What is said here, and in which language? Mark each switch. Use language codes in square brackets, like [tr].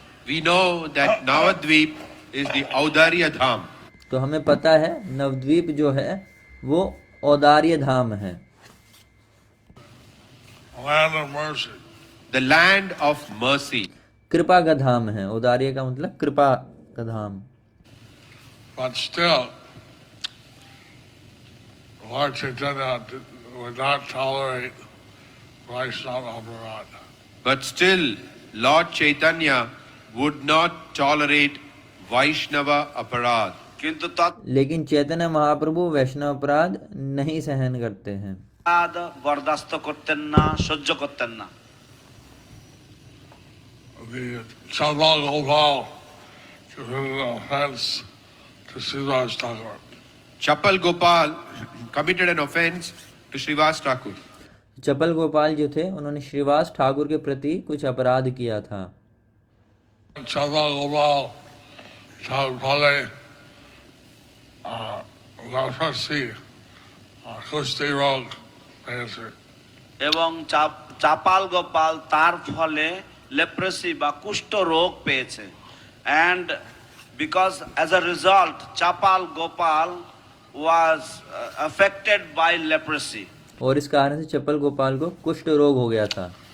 [en] We know that Navadvip is the Audarya Dham. [hi] तो हमें पता है नवद्वीप जो है वो औदार्य धाम है। [en] Land of mercy. The land of mercy. [hi] कृपा का धाम है। औदार्य का मतलब कृपा का धाम। [en] But still, Lord Chaitanya would not tolerate Vaishnav aparadha. But still, Lord Chaitanya would not tolerate Vaishnava aparadha. [bn] কিন্তু [hi] लेकिन चैतन्य महाप्रभु वैष्णव अपराध नहीं सहन करते हैं। [bn] তৎ বরদাস্ত করতেন না, সহ্য করতেন না। [en] The Chapal Gopal committed an offense to Sridham Thakur. Chapal Gopal committed an offense to Srivas Thakur. [hi] चपल गोपाल जो थे उन्होंने श्रीवास ठाकुर के प्रति कुछ अपराध किया था। Chapal Gopal Thakur leprosy, kushti rog cancer. [bn] এবং চাপাল গোপাল তার ফলে লেপ্রেসি বা কুষ্ঠ রোগ পেয়েছে। [en] and because as a result Chapal Gopal was affected by leprosy. [hi] और इस कारण से चपल गोपाल को कुष्ठ रोग हो गया था।